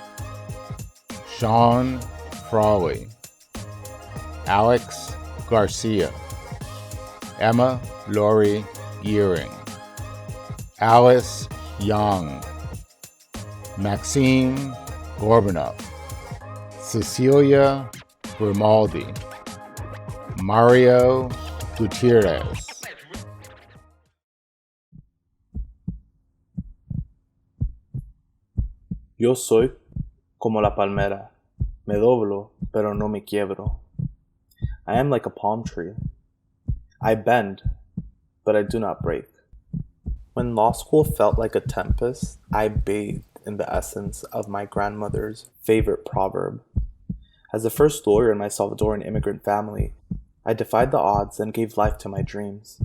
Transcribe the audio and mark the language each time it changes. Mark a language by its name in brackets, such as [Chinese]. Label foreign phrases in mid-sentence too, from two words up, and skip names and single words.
[Spanish] Sean Frawley. Alex Garcia. Emma Laurie Earing. Alice Young. Maxime Gorbanov. Cecilia Grimaldi. Mario Gutierrez. Yo soy como la palmera. Me doblo, pero no me quiebro. [English] I am like a palm tree. I bend, but I do not break. When law school felt like a tempest, I bathed in the essence of my grandmother's favorite proverb. As the first lawyer in my Salvadoran immigrant family, I defied the odds and gave life to my dreams.